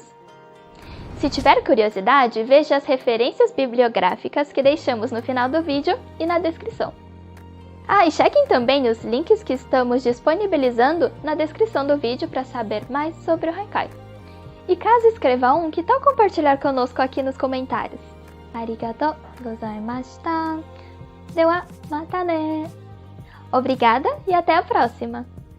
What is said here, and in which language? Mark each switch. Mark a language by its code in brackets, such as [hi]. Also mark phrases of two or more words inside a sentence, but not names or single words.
[pt] Se tiver curiosidade, veja as referências bibliográficas que deixamos no final do vídeo e na descrição. E chequem também os links que estamos disponibilizando na descrição do vídeo para saber mais sobre o haikai. E caso escreva um, que tal compartilhar conosco aqui nos comentários? [ja] ありがとうございました. Dewa, またね! [pt] Obrigada e até a próxima!